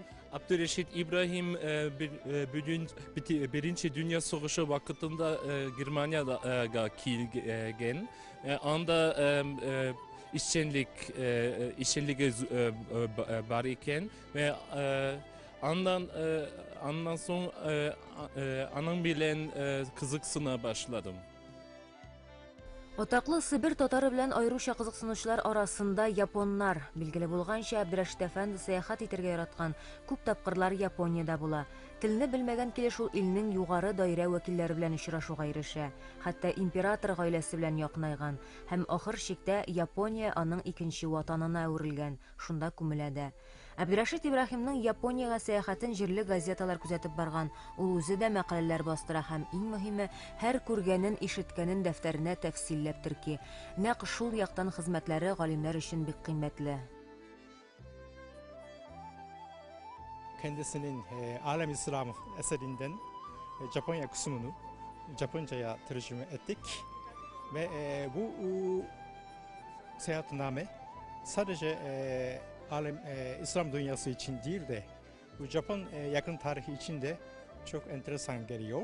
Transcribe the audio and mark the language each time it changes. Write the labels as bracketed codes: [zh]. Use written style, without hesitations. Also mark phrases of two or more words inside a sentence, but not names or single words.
[sty] Əbdürrəşid İbrahim birinci Dünya Savaşı vaxtında Germaniyaya kelgen. Anda işçiliği var iken ve ondan sonra anam bilen kızıksına başladım. [tt] Отаклы Сибир татары белән айруча кызыксынучылар арасында японнар. Билгеле булганча, Әбдрәшит әфәнде сәяхәт итәргә яраткан, күп тапкырлар Япониядә була. Телне белмәгән килеш ул илнең югары даирә вәкилләре белән очрашуга ирешә. Хәтта император гаиләсе белән якынайган һәм ахыр чиктә Япония аның икенче ватанына әверелгән. Шунда күмелә дә. Әбдрәшит Ибраһимның Япониягә сәяхәтен җирле газеталар күзәтеп барган. Ул үзе дә мәкаләләр бастыра һәм иң мөһиме, һәр күргәнен, ишеткәнен дәфтәренә тәфсилләп терки. Нәкъ шул яктан хезмәтләре галимнәр өчен бик кыйммәтле. [tr] Kendisinin Alem İslam eserinden Japonya kısmını Japonca'ya tercüme ettik ve bu seyahatname sadece Alem İslam dünyası için değil de bu Japon yakın tarihi için de çok enteresan geliyor.